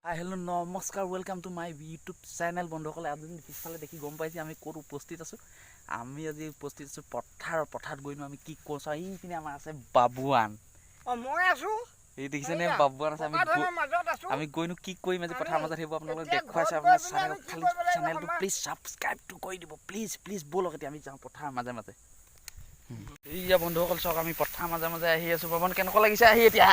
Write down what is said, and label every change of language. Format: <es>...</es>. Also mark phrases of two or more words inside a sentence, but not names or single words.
<as>हेलो नमस्कार</as> <en>welcome to my YouTube channel</en> <as>बंधुসকলে আপুনি পিছফালে দেখি গম পাইছে আমি ক'ত উপস্থিত আছো আমি আজি উপস্থিত আছো পথাৰত গৈনো আমি কি কৰিছো এইপিনে আমাৰ আছে বাবুৱান মই আছো এই দেখিছেনে বাবুৱান আছে আমি গৈনো কি কৰিম আজি পথাৰৰ মাজত হেব আপোনালোকক দেখুৱাইছে আপোনাৰ চেনেলটো প্লিজ সাবস্ক্ৰাইব টু কৰি দিব প্লিজ বলক এতিয়া আমি যাওঁ পথাৰৰ মাজে মাজে এইয়া বন্ধুসকল চাওক আমি পথাৰৰ মাজে মাজে আহি আছো বাবুৱান কেনেকুৱা লাগিছে আহি এতিয়া</as>